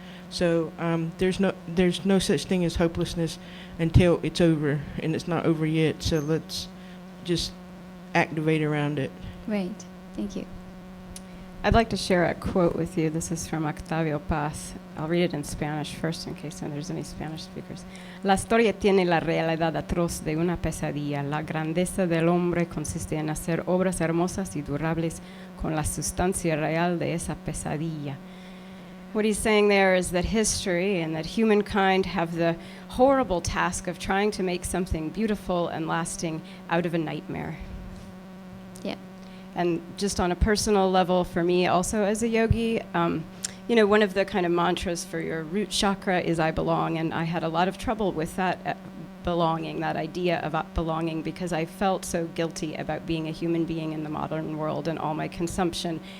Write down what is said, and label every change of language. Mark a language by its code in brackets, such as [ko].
[en] So there's no such thing as hopelessness until it's over, and it's not over yet. So let's just activate around it. Right. Thank you. I'd like to share a quote with you. This is from Octavio Paz. I'll read it in Spanish first in case there's any Spanish speakers. [es] La historia tiene la realidad atroz de una pesadilla. La grandeza del hombre consiste en hacer obras hermosas y durables con la sustancia real de esa pesadilla. [en] What he's saying there is that history and that humankind have the horrible task of trying to make something beautiful and lasting out of a nightmare. Yeah. And just on a personal level, for me also as a yogi, one of the kind of mantras for your root chakra is I belong, and I had a lot of trouble with that belonging, that idea of belonging, because I felt so guilty about being a human being in the modern world and all my consumption.